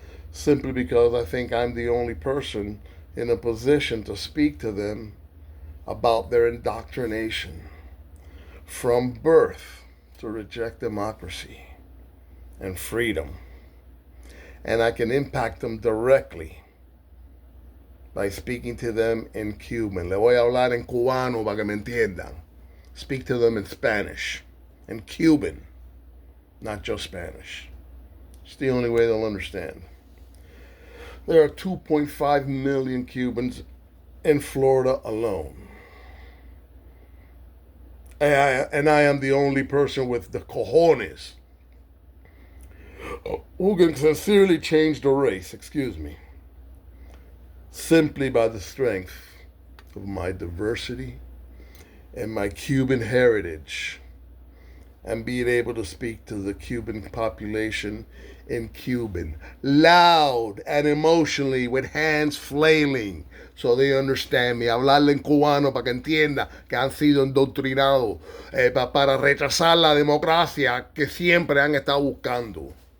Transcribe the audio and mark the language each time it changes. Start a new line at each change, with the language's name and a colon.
English: Simply because I think I'm the only person in a position to speak to them about their indoctrination from birth to reject democracy and freedom. And I can impact them directly by speaking to them in Cuban.
Spanish: Le voy a hablar en cubano para que me entiendan.
English: Speak to them in Spanish, in Cuban, not just Spanish. It's the only way they'll understand. There are 2.5 million Cubans in Florida alone. And I am the only person with the cojones who can sincerely change the race, simply by the strength of my diversity and my Cuban heritage, and being able to speak to the Cuban population in Cuban, loud and emotionally, with hands flailing, so they understand me.
Spanish: Hablarle en cubano para que entienda que han sido indoctrinados para rechazar la democracia que siempre han estado buscando.